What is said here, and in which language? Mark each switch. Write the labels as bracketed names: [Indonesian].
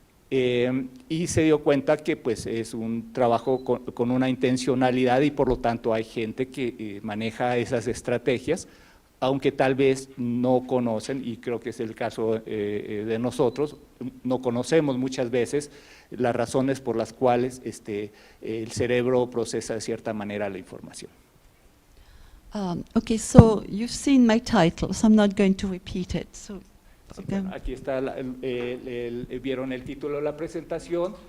[Spanish] Y se dio cuenta que pues, es un trabajo con una intencionalidad, y por lo tanto hay gente que maneja esas estrategias, aunque tal vez no conocen, y creo que es el caso de nosotros, no conocemos muchas veces las razones por las cuales el cerebro procesa de cierta manera la información. [English] Okay, so you've seen my title, so I'm not going to repeat it. So. Okay. [Spanish] Aquí está, vieron el título de la presentación,